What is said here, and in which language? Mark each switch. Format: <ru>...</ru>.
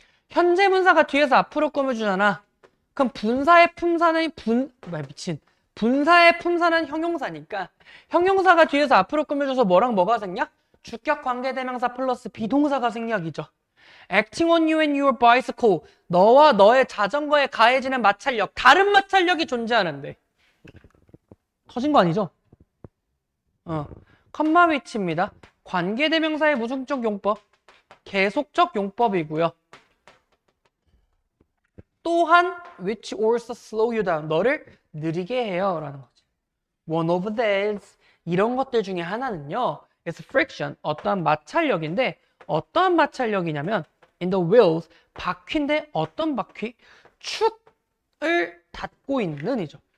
<ko>현재 분사가 뒤에서 앞으로 꾸며주잖아. 그럼 분사의 품사는 분사의 품사는 형용사니까 형용사가 뒤에서 앞으로 꾸며줘서 뭐랑 뭐가 생략? 주격 관계대명사 플러스 비동사가 생략이죠.</ko> <en>Acting on you and your bicycle.</en> <ko>너와 너의 자전거에 가해지는 마찰력. 다른 마찰력이 존재하는데. 터진 거 아니죠? 컴마 위치입니다. 관계대명사의 무슨적 용법? 계속적 용법이고요.</ko> <en>또한 which also slow you down.</en> <ko>너를 느리게 해요 라는 거지.</ko> <en>One of these.</en> <ko>이런 것들 중에 하나는요.</ko> <en>is friction.</en> <ko>어떠한 마찰력인데 어떠한 마찰력이냐면</ko> <en>in the wheels.</en> <ko>바퀴인데 어떤 바퀴? 축을 닫고 있는 이죠.</ko>